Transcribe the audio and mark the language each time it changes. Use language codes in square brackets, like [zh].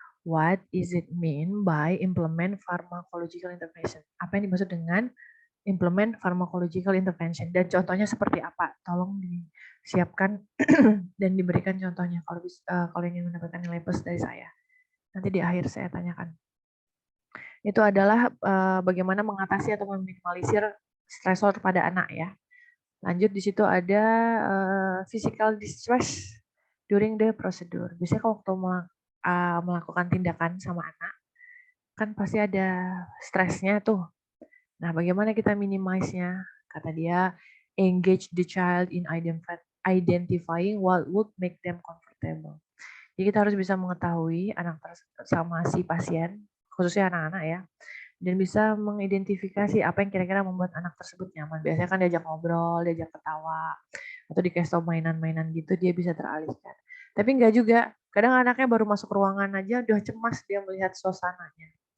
[en] What is it mean by implement pharmacological intervention? [id] Apa yang dimaksud dengan [en] implement pharmacological intervention? [id] Dan contohnya seperti apa? Tolong disiapkan dan diberikan contohnya kalau ingin mendapatkan nilai plus dari saya. Nanti di akhir saya tanyakan. Itu adalah bagaimana mengatasi atau meminimalisir stresor pada anak ya. Lanjut di situ ada [en] physical distress during the procedure. [id] Biasanya kalau waktu melakukan tindakan sama anak, kan pasti ada stresnya tuh. Nah, bagaimana kita minimize-nya? Kata dia, [en] engage the child in identifying what would make them comfortable. [id] Jadi kita harus bisa mengetahui anak sama si pasien, khususnya anak-anak ya, dan bisa mengidentifikasi apa yang kira-kira membuat anak tersebut nyaman. Biasanya kan diajak ngobrol, diajak ketawa, atau dikasih tau mainan-mainan gitu, dia bisa teralihkan. Tapi enggak juga, kadang anaknya baru masuk ruangan aja udah cemas dia melihat suasananya.